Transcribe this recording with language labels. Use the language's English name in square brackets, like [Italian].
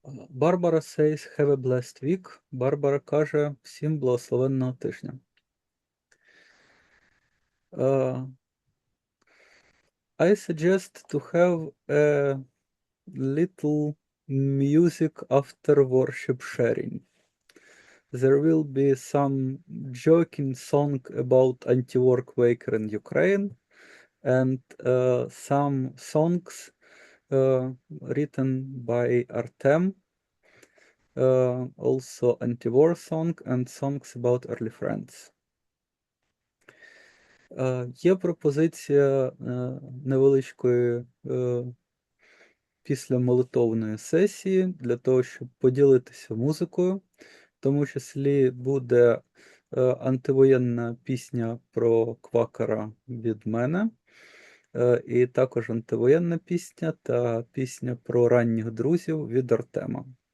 [English] Барбара says, have a blessed week. [Ukrainian] Барбара каже, всім благословенного тижня. [English] I suggest to have a little music after worship sharing. There will be some joking song about anti-war Quaker in Ukraine and some songs written by Artem, also anti-war song and songs about early friends. [Ukrainian] Є пропозиція невеличкої після молитовної сесії для того, щоб поділитися музикою. В тому числі буде антивоєнна пісня про Квакера від мене, і також антивоєнна пісня та пісня про ранніх друзів від Артема.